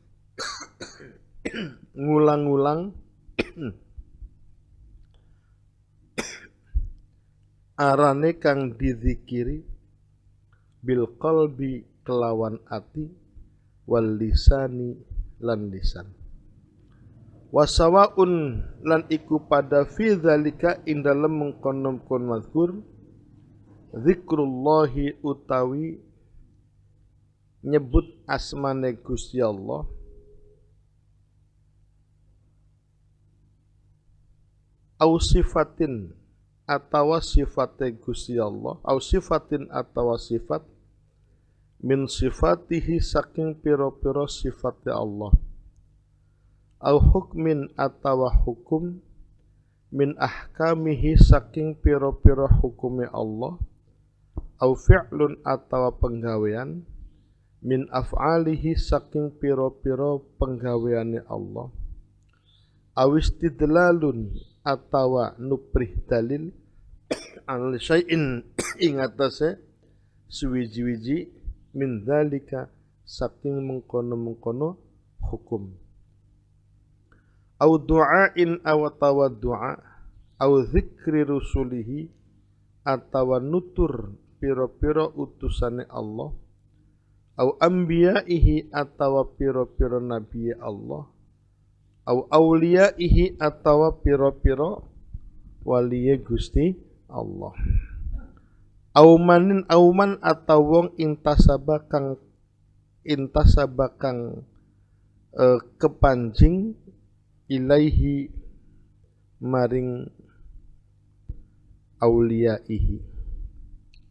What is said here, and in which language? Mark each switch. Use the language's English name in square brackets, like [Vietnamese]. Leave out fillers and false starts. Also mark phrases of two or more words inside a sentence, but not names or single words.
[Javanese] ngulang-ulang arane kang dizikiri [Arabic] بالقلب [Javanese] kelawan ati [Arabic] واللسان [Javanese] lan lisan wasawaun lan iku pada [Arabic] في ذلك [Javanese] ing dalem mengkono-kono [Arabic] مذكور ذكر الله [Javanese] utawi nyebut asmane Gusti Allah [Arabic] أو صفة [Javanese] atawa sifate Gusti Allah [Arabic] أو صفة [Javanese] atawa sifat [Arabic] من صفاته [Javanese] saking pira-pira sifate Allah [Arabic] أو حكم [Javanese] atawa hukum min ahkamihi saking pira-pira hukume Allah [Arabic] أو فعل [Javanese] atawa penggawean [Arabic] من أفعاله [Javanese] saking pira-pira penggaweane Allah [Arabic] أو استدلال [Javanese] atawa nuprih dalil [Arabic] الشيء [Javanese] ing atase suwiji-wiji [Arabic] من ذلك [Javanese] saking mengkono-mengkono hukum [Arabic] أو دعاء أو [Javanese] tawa du'a [Arabic] أو ذكر رسله [Javanese] atawa nutur pira-pira utusane Allah [Arabic] أو أنبيائه [Javanese] atawa pira-pira nabi Allah [Arabic] أو أوليائه [Javanese] atawa pira-pira waliye Gusti Allah auman atau wong intasaba kang kepancing ilaihi maring auliyaihi